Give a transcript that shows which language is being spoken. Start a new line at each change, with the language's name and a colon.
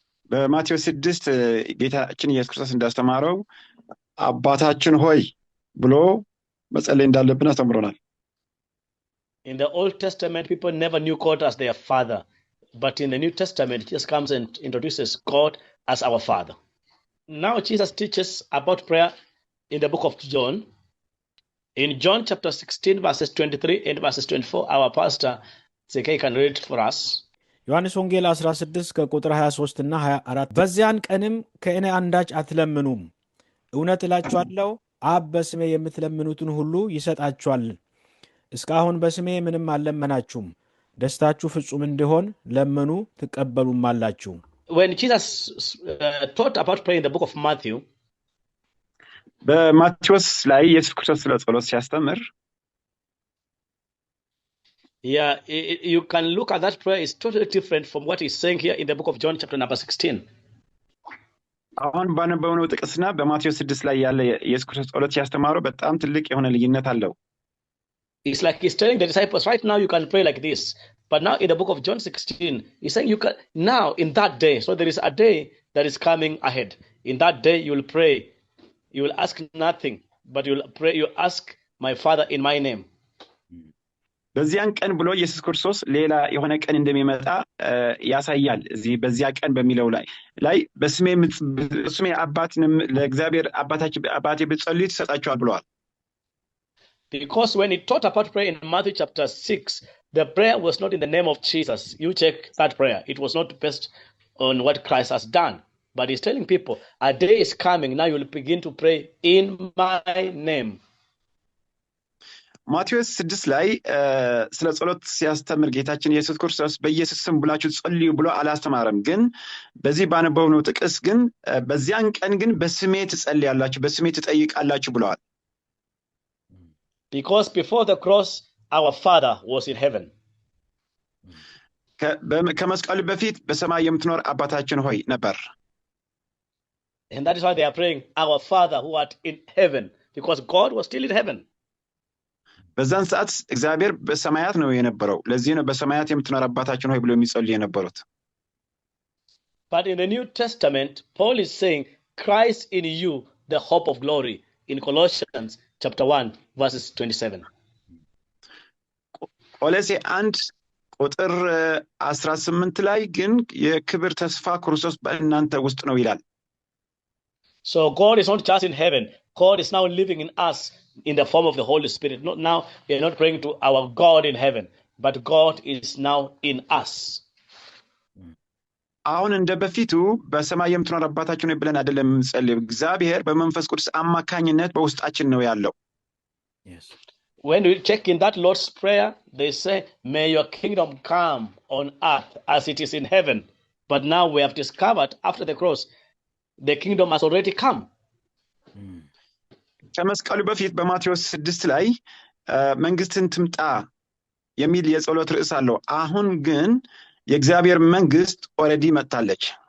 Amharic: በማቴዎስ 6 ጌታችን ኢየሱስ ክርስቶስ እንዳስተማረው አባታችን ሆይ ብሎ መጸለይ እንዳለብን አስተምሮናል.
English: In the Old Testament people never knew God as their father, but in the New Testament Jesus comes and introduces God as our Father. Now Jesus teaches about prayer in the book of John. In John chapter 16 verses 23 and verses 24 our pastor Zekai can read for us.
Amharic: ዮሐንስ ወንጌል 16 ከቁጥር 23 እና 24 በዚያን ቀንም ከእኔ አንዳች አትለምኑም እውነት እላችኋለሁ አብ በስሜ የምትለምኑትን ሁሉ ይሰጣችኋል እስካሁን በስሜ ምንም አልለመናችሁም ደስታችሁ ፍጹም እንዲሆን ለምኑ ትቀበሉማላችሁ.
English: When Jesus taught about praying in the book of Matthew
Amharic: በማቴዎስ ላይ ኢየሱስ ክርስቶስ ስለ ጸሎት ሲያስተምር
English: yeah you can look at that prayer is totally different from what he's saying here in the book of John chapter number 16.
Amharic: አሁን ባነበብነው ጥቅስና በማቴዎስ 6 ላይ ያለ ኢየሱስ ክርስቶስ ጸሎት ሲያስተምረው በጣም ትልቅ የሆነ ልዩነት አለው.
English: It's like he's telling the disciples right now you can pray like this, but now in the book of John 16 he's saying you can now in that day, so there is a day that is coming ahead. In that day you will pray, you will ask nothing but you will pray, you ask my Father in my name.
Amharic: በዚያን ቀን ብሎ ኢየሱስ ክርስቶስ ሌላ የሆነ ቀን እንደሚመጣ ያሳያል. እዚህ በዚያ ቀን በሚለው ላይ በስሜ አባትንም ለእግዚአብሔር አባቴ ብትጸልዩ ትሰጣችኋል ብለዋል.
English: Because when he taught about prayer in Matthew chapter 6 the prayer was not in the name of Jesus. You check that prayer, it was not based on what Christ has done, but he's telling people a day is coming now you will begin to pray in my name.
Amharic: ማቴዎስ 6 ላይ ስለ ጸሎት ሲያስተምር ጌታችን ኢየሱስ ክርስቶስ በኢየሱስ ስም ብላችሁ ጸልዩ ብሎ አላስተማረም። ግን በዚህ ባነበብነው ጥቅስ ግን በዚያን ቀን ግን በስሜ ትጸልያላችሁ በስሜ ትጠይቃላችሁ ብለዋል.
English: Because before the cross our Father was in heaven.
Amharic: ከመስቀሉ በፊት በሰማይ የምትኖር አባታችን ሆይ ነበር።
English: And that is why they are praying, our Father who art in heaven, because God was still in heaven.
Amharic: በዛን ሰዓት እግዚአብሔር በሰማያት ነው የነበረው። ለዚህ ነው በሰማያት የምትኖር አባታችን ሆይ ብሎ የሚጸልዩ የነበሩት።
English: But in the New Testament, Paul is saying, Christ in you, the hope of glory, in Colossians chapter 1, verses 27.
Amharic: ቆሎሴ 1 ቁጥር 18 ላይ ግን የክብር ተስፋ ክርስቶስ በእናንተ ውስጥ ነው ይላል።
English: So God is not just in heaven. God is now living in us in the form of the Holy Spirit. Not now, we are not praying to our God in heaven, but God is now in us.
Amharic: አሁን እንደ በፊቱ በሰማይ የምትኖር አባታችን ሆይ ብለን አይደለም የምንጸልየው። እግዚአብሔር በመንፈስ ቅዱስ አማካኝነት በውስጣችን ነው ያለው።
English: Yes. When we check in that Lord's Prayer, they say, may your kingdom come on earth as it is in heaven. But now we have discovered after the cross, the kingdom has already come.
Amharic: ከመስቀሉ በፊት በማቴዎስ 6 ላይ መንግስትን ትምጣ የሚል የጸሎት ርዕስ አለው። አሁን ግን የእግዚአብሔር መንግስት ኦሬዲ መጣለች።